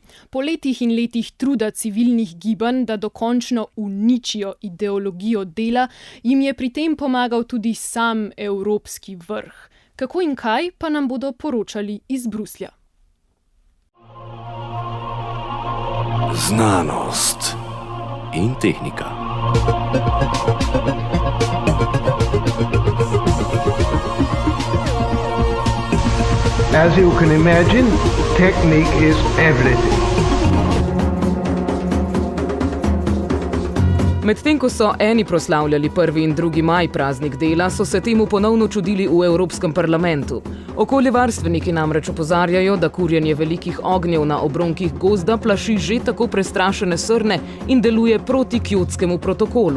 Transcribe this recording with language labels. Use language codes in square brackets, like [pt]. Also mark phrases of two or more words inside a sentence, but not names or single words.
[sl] Po letih in letih truda civilnih gibanj, da dokončno uničijo ideologijo dela, jim je pri tem pomagal tudi sam evropski vrh. Kako in kaj pa nam bodo poročali iz Bruslja. Znanost in tehnika. [en] As you can imagine, technique is everything. [sl] Medtem ko so eni proslavljali 1. in 2. maj, praznik dela, so se temu ponovno čudili v Evropskem parlamentu. Okoljevarstveniki namreč opozarjajo, da kurjenje velikih ognjev na obronkih gozda plaši že tako prestrašene srne in deluje proti Kjotskemu protokolu.